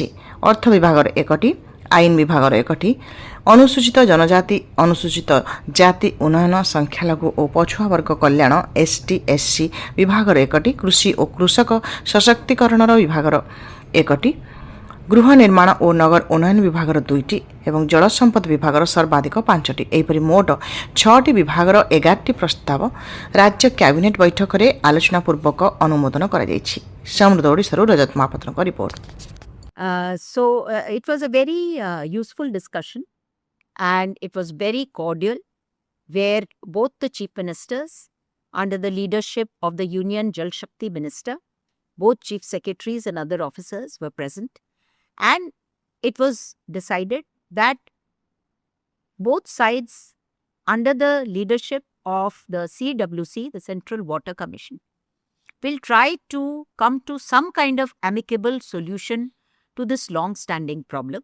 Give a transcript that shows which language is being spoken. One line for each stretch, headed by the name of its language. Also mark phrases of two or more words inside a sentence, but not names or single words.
Odia: ଅର୍ଥ ବିଭାଗର 1ଟି, ଆଇନ ବିଭାଗର 1ଟି, ଅନୁସୂଚିତ ଜନଜାତି ଅନୁସୂଚିତ ଜାତି ଉନ୍ନୟନ ସଂଖ୍ୟାଲଘୁ ଓ ପଛୁଆ ବର୍ଗ କଲ୍ୟାଣ
English: ST SC
Odia: ବିଭାଗର 1ଟି, କୃଷି ଓ କୃଷକ ସଶକ୍ତିକରଣର ବିଭାଗର 1ଟି, ଗୃହ ନିର୍ମାଣ ଓ ନଗର ଉନ୍ନୟନ ବିଭାଗର 2ଟି ଏବଂ ଜଳସମ୍ପଦ ବିଭାଗର ସର୍ବାଧିକ 5ଟି। ଏହିପରି ମୋଟ 6ଟି ବିଭାଗର 11ଟି ପ୍ରସ୍ତାବ ରାଜ୍ୟ କ୍ୟାବିନେଟ୍ ବୈଠକରେ ଆଲୋଚନା ପୂର୍ବକ ଅନୁମୋଦନ କରାଯାଇଛି। ସମୃଦ୍ଧ ଓଡ଼ିଶାରୁ ରଜତ ମହାପାତ୍ରଙ୍କ ରିପୋର୍ଟ।
English: It was a very useful discussion, and it was very cordial, where both the chief ministers, under the leadership of the Union Jal Shakti Minister, both chief secretaries and other officers were present, and it was decided that both sides, under the leadership of the CWC, the Central Water Commission, will try to come to some kind of amicable solution to this long-standing problem.